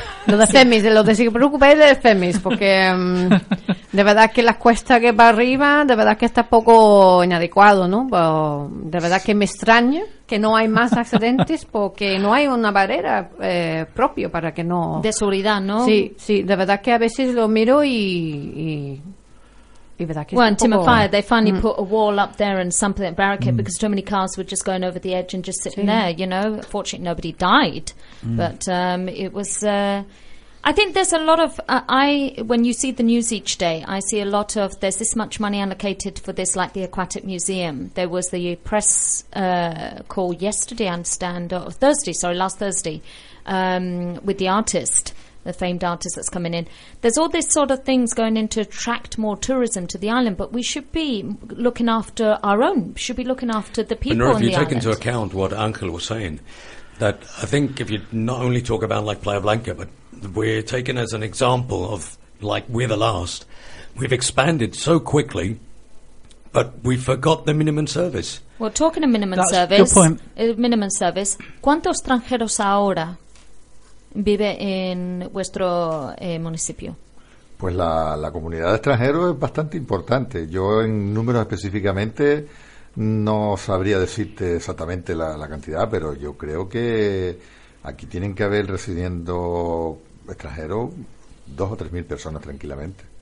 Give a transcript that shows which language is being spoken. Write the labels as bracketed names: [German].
[Spanish] Lo de FEMIS, lo que se preocupa es de FEMIS, porque de verdad que las cuestas que va arriba, de verdad que está poco inadecuado, ¿no? Pero de verdad que me extraña que no hay más accidentes porque no hay una barrera propia para que no... De seguridad, ¿no? Sí, sí, de verdad que a veces lo miro y... [English] Well, in Timofaya, they finally put a wall up there and some of the barricade because too many cars were just going over the edge and just sitting there, you know. Fortunately, nobody died, but it was... I think there's a lot of... when you see the news each day, I see a lot of... There's this much money allocated for this, like the Aquatic Museum. There was the press call yesterday, I understand, or Thursday, sorry, last Thursday, with the artist... the famed artist that's coming in. There's all this sort of things going in to attract more tourism to the island, but we should be looking after our own, should be looking after the people on the island. If you take into account what Uncle was saying, that I think if you not only talk about like Playa Blanca, but we're taken as an example of like we're the last. We've expanded so quickly, but we forgot the minimum service. Well, talking of minimum that's service, good point. Minimum service, [Spanish] ¿cuántos extranjeros ahora vive en vuestro municipio? Pues la comunidad de extranjeros es bastante importante. Yo en números específicamente no sabría decirte exactamente la cantidad, pero yo creo que aquí tienen que haber residiendo extranjeros 2,000 o 3,000 personas tranquilamente.